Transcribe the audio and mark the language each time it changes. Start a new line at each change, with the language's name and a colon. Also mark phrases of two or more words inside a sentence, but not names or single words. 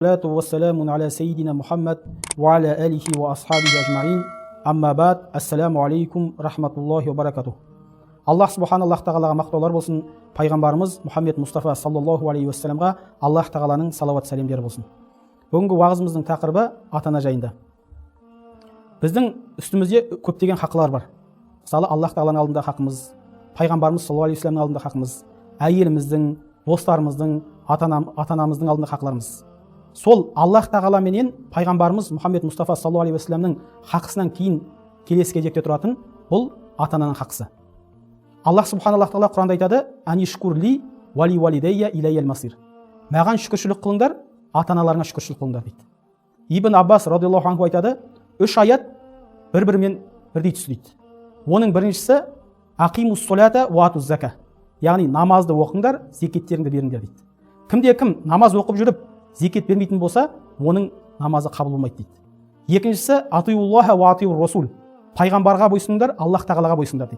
Arabic: والسلام على سيدنا محمد وعلى آله وأصحابه أجمعين. أما بعد. السلام عليكم رحمة الله وبركاته. الله سبحان الله
Kazakh: тағалаға мақтаулар болсын. Пайғамбарымыз Мұхаммед Мұстафа
Arabic: صلى الله عليه وسلم
Kazakh: Аллах тағаланың салауат сәлемдері болсын. Бүгінгі уағызымыздың тақырыбы ата-ана жайында. Біздің үстімізде көптеген хақылар бар. Мысалы, Аллах тағаланың алдында хақымыз, пайғамбарымыз
Arabic: صلى الله عليه وسلم
Kazakh: алдында хақымыз, әйеліміздің, достарымыздың, ата-анамыздың алдында хақларымыз. Сол Аллах тағала менен пайғамбарымыз Мұхаммед Мұстафа
Arabic: صلى الله عليه وسلم
Kazakh: хақысынан кейін келесі кезекте тұратын бұл ата-ананың хақысы.
Arabic: الله سبحان الله
Kazakh: тағала Құранда айтады:
Arabic: "أن اشكر لي ولوالديك إلي المصير."
Kazakh: Маған шүкіршілік қылыңдар, ата-аналарыңа шүкіршілік қылыңдар дейді. Ибн Аббас
Arabic: رضي الله عنه
Kazakh: айтады: "Үш аят бір-бірімен бірдей түсті" дейді. Оның біріншісі
Arabic: أقيموا الصلاة وآتوا الزكاة.
Kazakh: Яғни намазды оқыңдар, зекеттеріңді беріңдер дейді. Кімде-кім намаз оқып жүріп, зекет бермейтін болса, оның намазы қабыл болмайды дейді. Екіншісі
Arabic: أطيعوا الله وأطيعوا الرسول.
Kazakh: Пайғамбарға бойсыныңдар, Аллах тағалаға бойсыныңдар дейді.